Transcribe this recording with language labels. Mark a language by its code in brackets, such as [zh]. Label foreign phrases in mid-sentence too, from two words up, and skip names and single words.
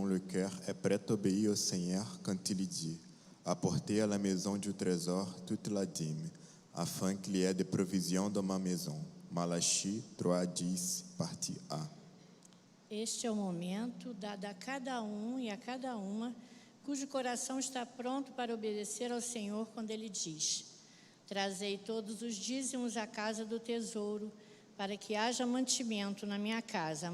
[fr] le cœur est prêt à obéir au Seigneur quand il dit « Apportez à la maison du trésor toute la dîme, afin qu'il y ait des provisions dans ma maison. » Malachi 3:10, partie A. [pt] Este é o momento dado a cada e a cada uma cujo coração está pronto para obedecer ao Senhor quando Ele diz: Trazei todos os dízimos à casa do tesouro, para que haja mantimento na minha casa.